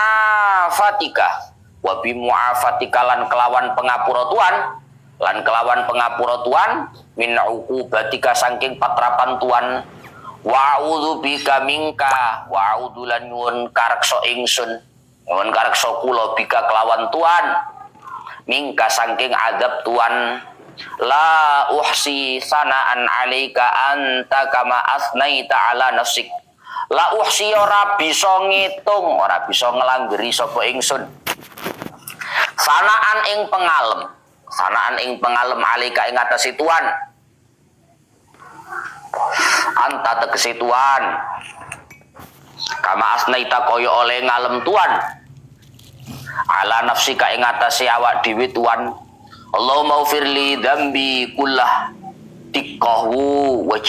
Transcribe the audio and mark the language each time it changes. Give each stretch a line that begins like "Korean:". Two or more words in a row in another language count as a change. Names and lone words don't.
Javanese: mu'afatika lan kelawan pengapura Tuhan
Arabic: من عقوبتك
Javanese: saking patrapan Tuhan
Arabic: وأعوذ بك منك وأعوذ
Javanese: lan nyuwun kareksa ingsun nyuwun kareksa kula bika kelawan Tuhan minka saking azab Tuhan
Arabic: لا أحصي ثناء عليك أنت كما أثنيت على نفسك لا أحصي
Javanese: ora bisa ngitung ora bisa nglanggeri sapa ingsun sanaan ing pengalem alika ing atase Tuhan anta tegese Tuhan kama asnaita kaya oleh ngalem Tuhan ala nafsika ing atase awak dhewe Tuhan
Arabic: اللهم اغفر لي ذنبي كله دقه و